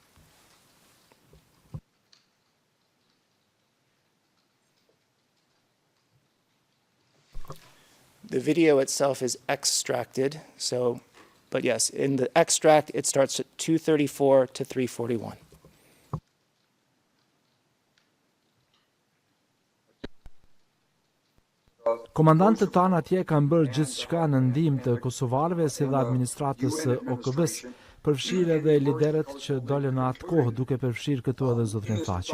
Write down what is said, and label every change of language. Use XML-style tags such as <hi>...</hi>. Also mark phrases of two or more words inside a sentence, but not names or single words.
<en>The video itself is extracted, but yes, in the extract, it starts at 2:34 to 3:41.</en> <sq>Komandantët tanë atje kanë bërë gjithçka në ndihmë të kosovarëve si dhe administratës së OKB-s, përfshirë edhe liderët që dolën në atë kohë, duke përfshirë këtu edhe zotrin Thaçi.</sq>